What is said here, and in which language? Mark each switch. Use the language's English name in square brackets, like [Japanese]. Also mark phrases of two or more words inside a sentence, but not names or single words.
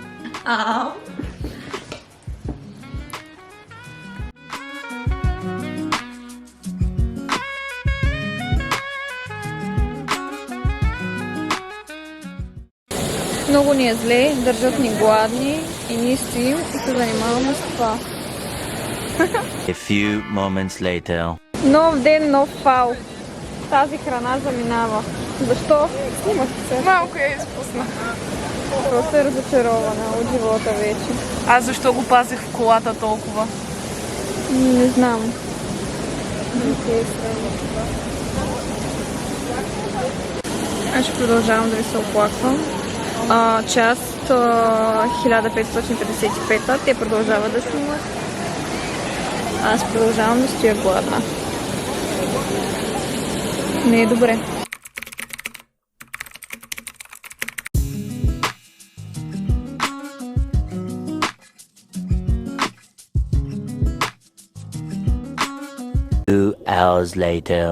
[Bulgarian] Много ни е зле, държат ни гладни и ние стоим и се занимаваме с това. [English] A few moments later. [Bulgarian] Нов ден, нов фал. тази храна заминава. Защо? Снимах се. Малко я изпусна. Просто е разочарована от живота вече. Аз защо го пазих в колата толкова? Не знам. Аз ще продължавам да ви се оплаквам. Част 1555, те продължават да снимат. Аз продължавам да стоя гладна. Не е добре. [English] Two hours later.